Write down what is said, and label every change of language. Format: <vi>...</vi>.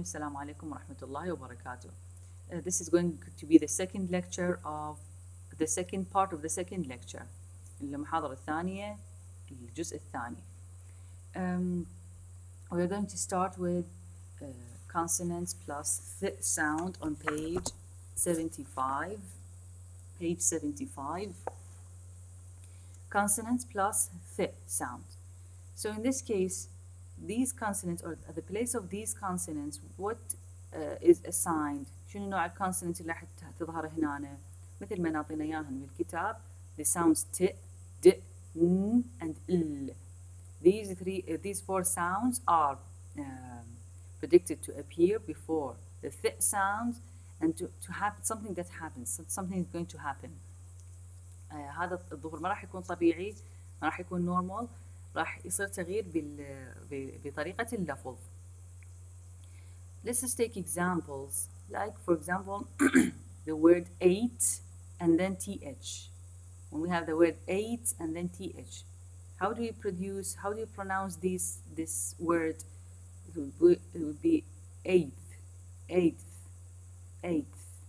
<ar>السلام عليكم ورحمة الله وبركاته.</ar> <en>This is going to be the second lecture of the second part of the second lecture.</en> <ar>المحاضرة الثانية الجزء الثاني.</ar> <en>We are going to start with consonants plus th sound on page 75. Page 75. Consonants plus th sound. So in this case, these consonants, or at the place of these consonants, what is assigned?</en> <ar>شنو نوع الكونسونانت اللي راح تظهر هنا؟ مثل ما نعطينا اياهن بالكتاب.</ar> <en>The sounds t, d, n, and l. These four sounds are predicted to appear before the th sound, and to happen something that happens. Something is going to happen.</en> <ar>هذا الظهور ما راح يكون طبيعي، ما راح يكون normal. راح يصير تغيير بطريقة اللفظ.</ar> <en>Let's just take examples, like for example the word eight and then th. When we have the word eight and then th, how do you pronounce this word? It would be eighth, eighth, eighth.</en>